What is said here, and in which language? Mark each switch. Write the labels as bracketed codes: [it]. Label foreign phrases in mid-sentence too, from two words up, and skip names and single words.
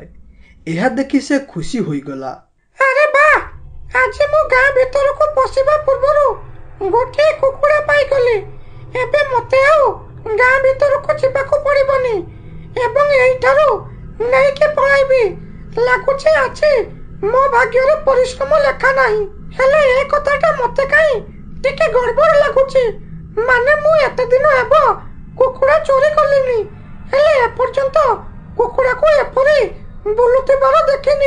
[or] ଏହା ଦେଖି ସେ ଖୁସି ହୋଇଗଲା। ଆରେ ବା, ଆଜି ମୁଁ ଗାଁ ଭିତରକୁ ପଶିବା ପୂର୍ବରୁ ଗୋଟେ କୁକୁଡ଼ା ପାଇଗଲି। ଏବେ ମତେ ଆଉ ଗାଁ ଭିତରକୁ ଯିବାକୁ ପଡ଼ିବନି ଏବଂ ଏଇଠାରୁ ନେଇକି ପଳାଇବି। ଲାଗୁଛି ଆଜି ମୋ ଭାଗ୍ୟରେ ପରିଶ୍ରମ ଲେଖା ନାହିଁ। ହେଲେ ଏ କଥାଟା ମତେ କାଇଁ ଟିକେ ଗଡ଼ବଡ଼ ଲାଗୁଛି। ମାନେ ମୁଁ ଏତେ ଦିନ ହେବ କୁକୁଡ଼ା ଚୋରି କଲିନି, ହେଲେ ଏପର୍ଯ୍ୟନ୍ତ କୁକୁଡ଼ାକୁ ଏପରି ବୁଲୁଥିବାର ଦେଖିନି।